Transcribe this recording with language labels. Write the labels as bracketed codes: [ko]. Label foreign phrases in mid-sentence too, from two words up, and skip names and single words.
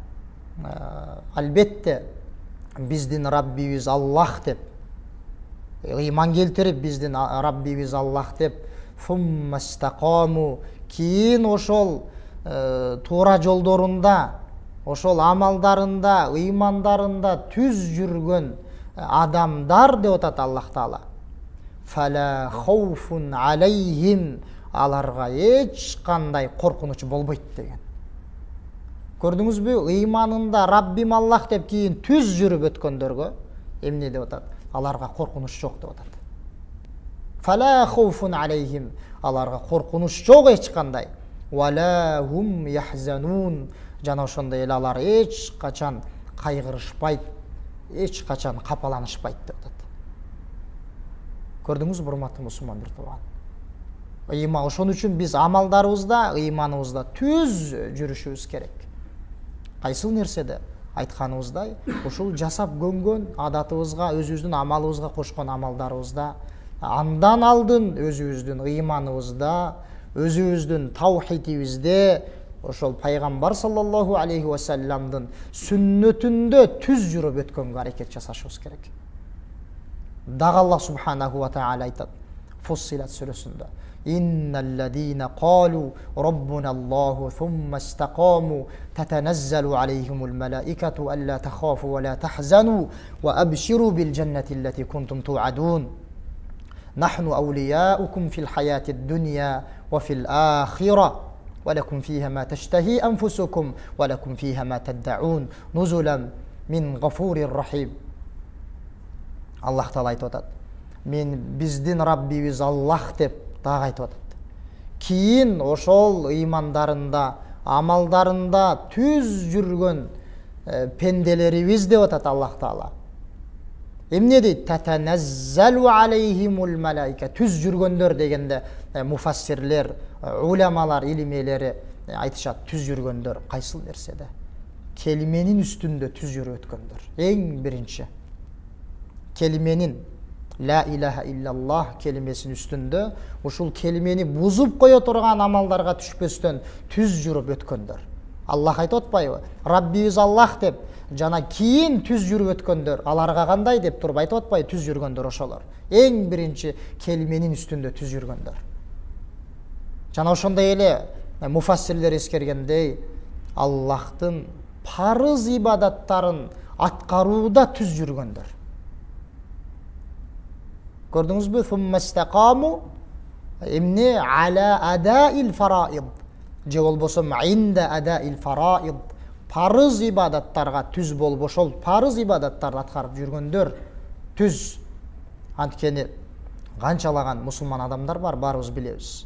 [ky] Албетте биздин Раббибиз Аллах деп, ыйман келтирип биздин Раббибиз Аллах деп, [ar] «ثم استقاموا», [ky] кийин ошол туура жолдорунда, ошол амалдарында, ыймандарында түз жүргөн адамдар деп атат Аллах Таала. [ar] «فلا خوف عليهم», [ky] аларга эч кандай коркунуч болбойт деген. Көрдүңүзбү? Ыйманында Раббим Аллах деп кийин түз жүрүп өткөндөргө эмне деп атат? Аларга коркунуч жок деп атат. [ar] «فلا خوف عليهم», [ky] аларга коркунуч жок эч кандай. [ar] «ولا هم يحزنون», [ky] жана ошондой эле алар эч качан кайгырышпайт, эч качан капаланышпайт деп атат. Көрдүңүзбү, урматтуу мусулман бир тууган? Ыйман, ошон үчүн биз амалдарыбызда, ыйманыбызда түз жүрүшүбүз керек. Кайсыл нерседе айтканыбыздай, ушул жасап көнгөн адатыбызга, өзүбүздүн амалыбызга кошкон амалдарыбызда, андан алдын өзүбүздүн ыйманыбызда, өзүбүздүн таухидибизде, ошол пайгамбар [ar] صلى الله عليه وسلم [ky] сүннөтүндө түз жүрүп өткөнгө аракет жасашыбыз керек. Дагы Аллах субханаху ва таала айтат Фуссилат сүрөсүндө: [ar] «إن الذين قالوا ربنا الله ثم استقاموا تتنزل عليهم الملائكة ألا تخافوا ولا تحزنوا وأبشروا بالجنة التي كنتم توعدون. نحن أولياؤكم في الحياة الدنيا وفي الآخرة ولكم فيها ما تشتهي أنفسكم ولكم فيها ما تدعون نزلا من غفور رحيم». [ky] Аллах Таала айтып атат: «Мен биздин Раббибиз Аллах» деп дагы айтып атат. Кийин ошол ыймандарында, амалдарында түз жүргөн пенделерибиз деп атат Аллах Таала. Эмне дейт? [ar] «تتنزل عليهم الملائكة». [ky] Түз жүргөндөр дегенде муфассирлер, уламалар, илимелери айтышат, түз жүргөндөр кайсыл нерседе? Келименин үстүндө түз жүрүп өткөндөр. Эң биринчи келименин, [ar] لا إله إلا الله [ky] келимесинин үстүндө ушул келимени бузуп кое турган амалдарга түшпөстөн түз жүрүп өткөндөр. Аллах айтып атпайбы? Раббибиз Аллах деп, жана кийин түз жүрүп өткөндөр, аларга кандай деп туруп айтып атпайбы? Түз жүргөндөр ошолор. Эң биринчи келименин үстүндө түз жүргөндөр. Жана ошондой эле муфассирлер эскергендей, Аллахтын парыз ибадаттарын аткарууда түз жүргөндөр. Көрдүңүзбү? [ar] «ثم استقاموا» эмне? «على أداء الفرائض», [ky] же болбосо [ar] «عند أداء الفرائض», [ky] парыз ибадаттарга түз болуп, ошол парыз ибадаттарды аткарып жүргөндөр түз. Анткени канчалаган мусулман адамдар бар, баарыбыз билебиз.